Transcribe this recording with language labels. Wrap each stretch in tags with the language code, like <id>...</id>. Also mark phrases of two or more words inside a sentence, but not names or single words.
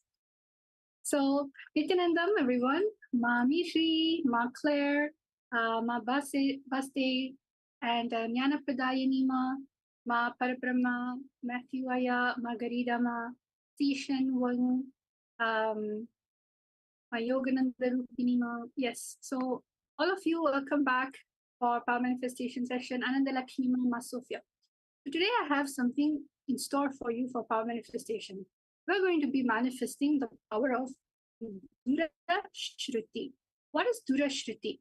<en>So Nithyanandam, everyone, Ma Mishri, Ma Claire, Ma Baste, and Jnana Pradayani Ma Parabrahma, Matthew Aya, Margarita Ma, Tishan Wang, Ma Yogananda Rupini Ma. Yes, so all of you, welcome back for Power Manifestation Session, Ananda Lakshmi Ma Sophia. So today I have something in store for you for Power Manifestation. We're going to be manifesting the power of Dura Shruti. What is Dura Shruti?</en>